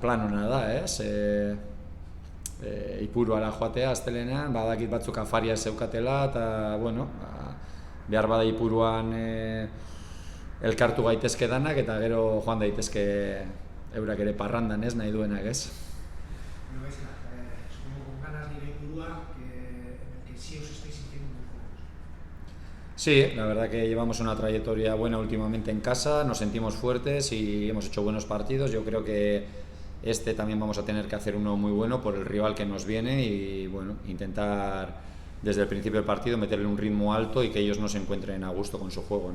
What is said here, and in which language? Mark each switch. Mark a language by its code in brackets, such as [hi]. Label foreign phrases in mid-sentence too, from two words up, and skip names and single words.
[eu] Plan hona da, Ipuruara joatea astelenean, badakit batzuk afaria zeukatela, eta behar bada Ipuruan elkartu gaitezke danak, eta gero joan daitezke eurak ere parrandan nahi duenak, [es] Supongo con ganas de ir a Ipurúa, en el que sí os estáis sintiendo muy cómodos. Sí, la verdad que llevamos una trayectoria buena últimamente en casa, nos sentimos fuertes y hemos hecho buenos partidos. Yo creo que también vamos a tener que hacer uno muy bueno por el rival que nos viene y intentar desde el principio del partido meterle un ritmo alto y que ellos no se encuentren a gusto con su juego,